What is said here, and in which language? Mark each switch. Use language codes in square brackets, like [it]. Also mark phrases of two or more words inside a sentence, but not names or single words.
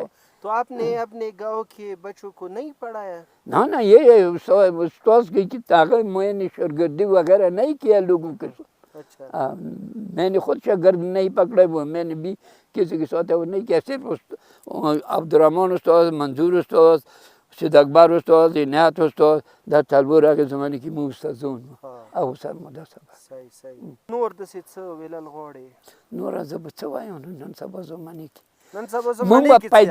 [ur] تو آپ نے اپنے گاؤں کے بچوں کو نہیں پڑھایا نہ یہ استاد کی طاقت میں نے شاگردی وغیرہ نہیں کیا لوگوں کے ساتھ میں نے خود شاگرد نہیں پکڑے وہ میں نے بھی کسی کے ساتھ وہ نہیں کیا صرف عبدالرحمن استاد منظور استاد سید اکبر استاد عنایت استاد [ps] دا څلور هغه زمانه کې مو استادان او سر مدرسه صحیح نور داسې څه ویلل غواړې نور زه به څه وایم نن سبا زمانه کې نن سبا زمانه کې